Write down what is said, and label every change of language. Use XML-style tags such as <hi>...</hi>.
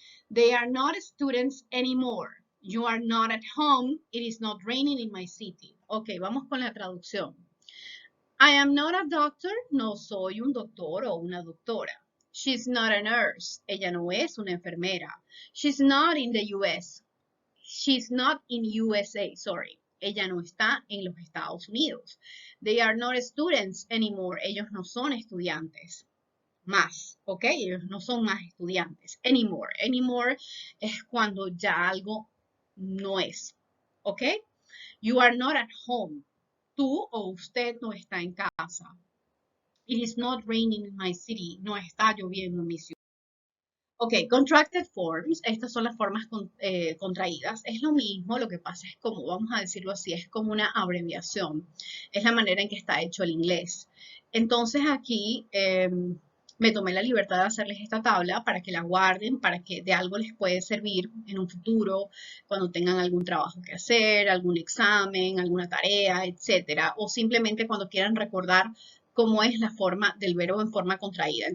<en>They are not students anymore. You are not at home. It is not raining in my city.</en> <es>Ok, vamos con la traducción.</es> <en>I am not a doctor.</en> <es>No soy un doctor o una doctora.</es> <en>She's not a nurse.</en> <es>Ella no es una enfermera.</es> <en>She's not in the US. She's not in USA, sorry.</en> <es>Ella no está en los Estados Unidos.</es> <en>They are not students anymore.</en> <es>Ellos no son estudiantes más, ¿ok? Ellos no son más estudiantes. Anymore. Anymore es cuando ya algo no es, ¿ok?</es> <en>You are not at home.</en> <es>Tú o usted no está en casa.</es> <en>It is not raining in my city.</en> <es>No está lloviendo en mi ciudad. Ok,</es> <en>contracted forms,</en> <es>estas son las formas contraídas. Es lo mismo, lo que pasa es como, vamos a decirlo así, es como una abreviación. Es la manera en que está hecho el inglés. Entonces aquí me tomé la libertad de hacerles esta tabla para que la guarden, para que de algo les puede servir en un futuro, cuando tengan algún trabajo que hacer, algún examen, alguna tarea, etcétera, o simplemente cuando quieran recordar cómo es la forma del verbo en forma contraída.</es>